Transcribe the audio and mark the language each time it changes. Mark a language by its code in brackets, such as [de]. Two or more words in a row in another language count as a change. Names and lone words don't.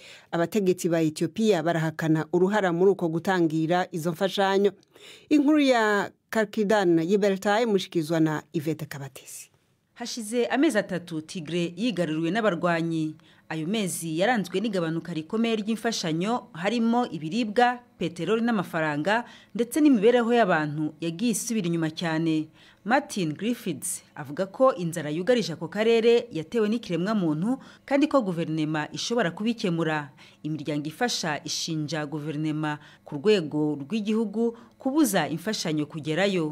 [rn] Abategetsi ba Ethiopia barahakana uruhara muri uko gutangira izo mfashanyo. Inkuru ya Karkidan Yibertaye mushikizwa na Ivete Kabatesi. [rw] Hashize amezi 3 Tigray yigaruriwe n'abarwanyi. Ayo mezi yaranzwe n'igabanuka rikomeye ry'imfashanyo harimo ibiribwa, peteroli n'amafaranga ndetse n'imibereho y'abantu yagiye isubira inyuma cyane. Martin Griffiths avuga ko inzara yugarije ako karere yatewe n'ikiremwa muntu kandi ko guverinoma ishobora kubikemura. Imiryango ifasha ishinja guverinoma ku rwego rw'igihugu kubuza imfashanyo kugerayo.